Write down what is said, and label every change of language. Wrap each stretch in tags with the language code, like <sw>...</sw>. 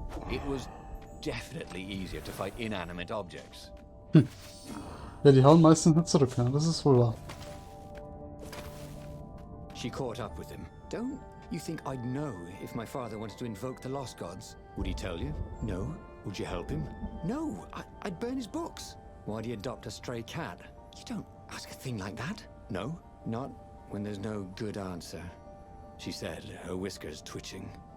<en>It was definitely easier to fight inanimate objects.</en> <de>Ja, die hauen meistens nicht zurück, ja, das ist wohl wahr.</de> <en>She caught up with him. Don't you think I'd know if my father wanted to invoke the lost gods? Would he tell you? No. Would you help him? No. I'd burn his books. Why'd he adopt a stray cat? You don't ask a thing like that. No. Not when there's no good answer, she said, her whiskers twitching.</en>